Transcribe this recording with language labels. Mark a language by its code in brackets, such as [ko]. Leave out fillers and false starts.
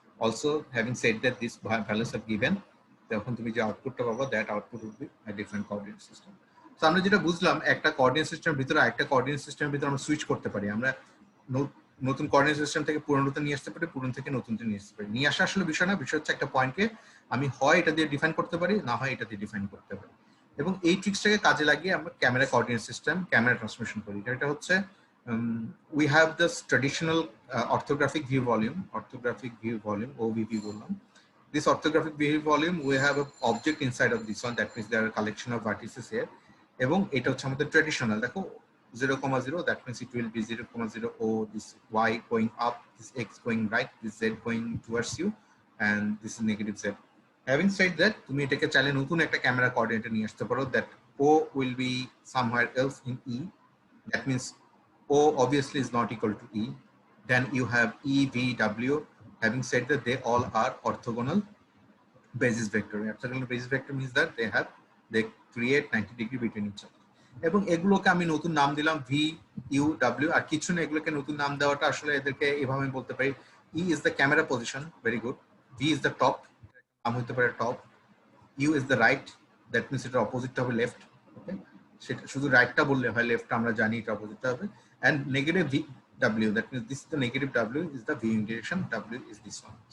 [en] Also having said that these values are given, [bn] তখন তুমি যে আউটপুটটা পাবো [en] that output would be a different coordinate system. [bn] So আমরা যেটা বুঝলাম, একটা কোঅর্ডিনেট সিস্টেমের ভিতরে একটা কোঅর্ডিনেট সিস্টেমের ভিতরে আমরা সুইচ করতে পারি, আমরা নতুন কোঅর্ডিনেট সিস্টেম থেকে পুরনোতে নিয়ে আসতে পারি, পুরনো থেকে নতুনতে নিয়ে আসতে পারি। নিয়ে আসা আসলে বিষয় না, বিষয় হচ্ছে একটা পয়েন্টকে আমি হয় এটা দিয়ে ডিফাইন করতে পারি, না হয় এটা দিয়ে ডিফাইন করতে পারি। এবং এই ট্রিক্সটাকে কাজে লাগিয়ে আমরা camera coordinate system, camera transmission করি। এটা হচ্ছে [en] we have this traditional orthographic view volume, OVV বললাম। This orthographic view volume, we have an object inside of this one, that means there are a collection of vertices here, [bn] এবং এটা হচ্ছে আমাদের traditional. [en] দেখো 0,0, that means it will be 0,0, oh, this y going up, this x going right, this z going towards you, and this is negative z. Having said that, [bn] তুমি এটাকে চাইলে নতুন একটা ক্যামেরা কোঅর্ডিনেটে নিয়ে আসতে পারো, [en] that o will be somewhere else in e, that means o obviously is not equal to e. Then you have e, v, w. Having said that, they all are orthogonal basis vector. Orthogonal basis vector means that they create 90 degree between each other. [bn] এবং এগুলোকে আমি নতুন নাম দিলাম V U W, আর কিছু না, এগুলোকে নতুন নাম দেওয়াটা আসলে এদেরকে এভাবে আমি বলতে পারি, [en] E is the camera position, very good, V is the top, [bn] নাম হতে পারে top, [en] U is the right, that means [bn] এটা অপোজিটটা হবে লেফট, ওকে, সেটা শুধু রাইটটা বললে হয়, লেফটটা আমরা জানি এটা অপোজিটটা হবে, [en] And negative V W, that means this is the negative W is the viewing direction, W is this one.